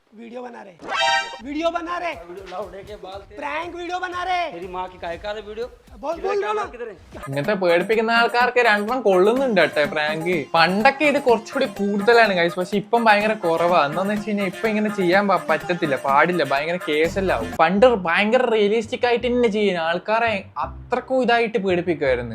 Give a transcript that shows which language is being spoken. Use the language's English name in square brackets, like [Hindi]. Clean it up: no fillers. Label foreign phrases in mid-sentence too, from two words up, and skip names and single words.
[Hindi] वीडियो बना रहे प्रैंक वीडियो बना रहे। मेरी माँ की काय का वीडियो [Malayalam] ഇങ്ങനത്തെ പേടിപ്പിക്കുന്ന ആൾക്കാർക്ക് രണ്ടെണ്ണം കൊള്ളുന്നുണ്ട് കേട്ടോ പ്രാങ്ക്. പണ്ടൊക്കെ ഇത് കുറച്ചുകൂടി കൂടുതലാണ് ഗൈസ്, പക്ഷെ ഇപ്പം ഭയങ്കര കുറവാ. എന്താന്ന് വെച്ച് കഴിഞ്ഞാൽ ഇപ്പൊ ഇങ്ങനെ ചെയ്യാൻ പറ്റത്തില്ല, പാടില്ല, ഭയങ്കര കേസെല്ലാം. പണ്ട് ഭയങ്കര റിയലിസ്റ്റിക് ആയിട്ട് തന്നെ ചെയ്യുന്ന ആൾക്കാരെ അത്രക്കും ഇതായിട്ട് പേടിപ്പിക്കുമായിരുന്നു.